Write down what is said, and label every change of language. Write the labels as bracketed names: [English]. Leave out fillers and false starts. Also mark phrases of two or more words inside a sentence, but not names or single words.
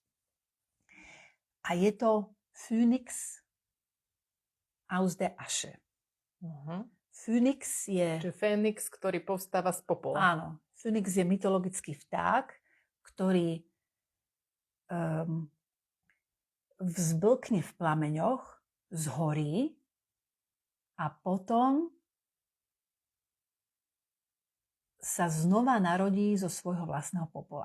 [Slovak] A je to [German] Phoenix aus der Asche. [Slovak] Phoenix je... Čiže Fénix, ktorý povstáva z popola. Áno. Phoenix je mytologický vták, ktorý vzblkne v plameňoch, zhorí a potom sa znova narodí zo svojho vlastného popola.